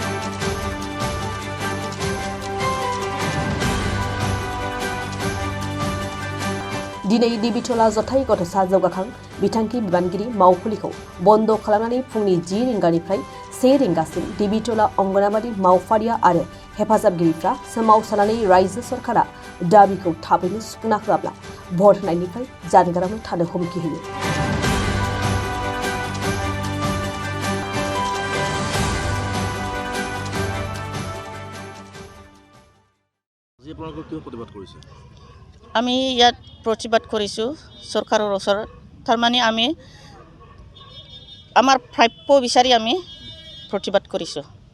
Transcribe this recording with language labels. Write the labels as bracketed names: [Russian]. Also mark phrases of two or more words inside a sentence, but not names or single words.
[Bodo] दिनै देबिटला जथाय गथ'सा जौगाखां बिथांखि बिबानगिरि मावखुलिखौ बन्द खालामनानै फुंनि 10 रिंगानिफ्राय 1 रिंगासिम देबिटला अंगनाबादी मावफारिया आरो हेफाजाबगिरिफ्रा सोमावसारनानै रायजो सरकारा दाबिखौ थाबैनो सुफुंना होआब्ला भट होनायनिफ्राय जानगारावनो थानो हुमखि होयो। [Assamese] আমি ইয়াত প্ৰতিবাদ কৰিছোঁ চৰকাৰৰ ওচৰত। তাৰমানে আমি আমাৰ প্ৰাপ্য বিচাৰি আমি প্ৰতিবাদ কৰিছোঁ।